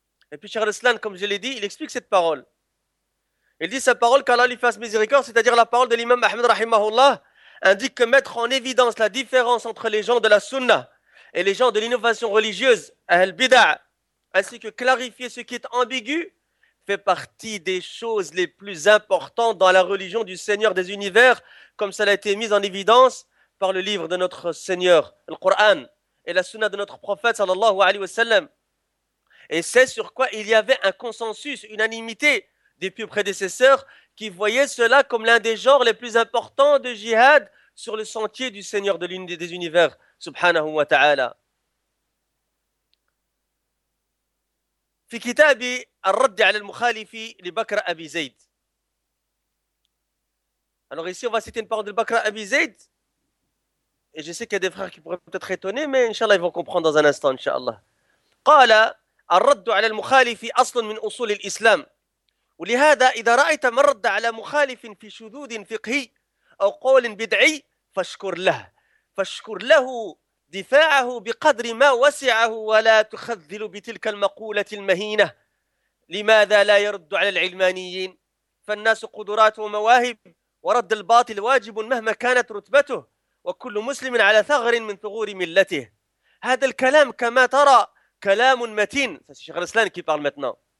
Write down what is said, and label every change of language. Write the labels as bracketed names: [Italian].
[French] Et puis, Cheikh Al-Islam, comme je l'ai dit, il explique cette parole. Il dit sa parole, qu'Allah lui fasse miséricorde, c'est-à-dire la parole de l'imam Ahmed rahimahullah, indique que mettre en évidence la différence entre les gens de la sunna et les gens de l'innovation religieuse, al-bida', ainsi que clarifier ce qui est ambigu, fait partie des choses les plus importantes dans la religion du Seigneur des univers, comme cela a été mis en évidence par le livre de notre Seigneur, le Coran, et la sunna de notre prophète, sallallahu alayhi wa sallam. Et c'est sur quoi il y avait un consensus, unanimité des pieux prédécesseurs qui voyaient cela comme l'un des genres les plus importants de jihad sur le sentier du Seigneur de l'unité des univers, subhanahu wa ta'ala. [Arabic] في كتاب الرد على المخالف لبكر أبي زيد. [French] alors ici on va citer une parole de Bakr Abi Zayd. et je sais qu'il y a des frères qui pourraient peut-être étonner, mais inshallah ils vont comprendre dans un instant, inshallah. [Arabic] قال الرد على المخالف أصل من أصول الإسلام. ولهذا إذا رأيت من رد على مخالف في شذوذ فقهي أو قول بدعي فاشكر له. فاشكر له دفاعه بقدر ما وسعه ولا تخذل بتلك المقولة المهينة لماذا لا يرد على العلمانيين فالناس قدرات ومواهب ورد الباطل واجب مهما كانت رتبته وكل مسلم على ثغر من ثغور ملته هذا الكلام كما ترى كلام متين الشيخ الإسلام كي قال متنا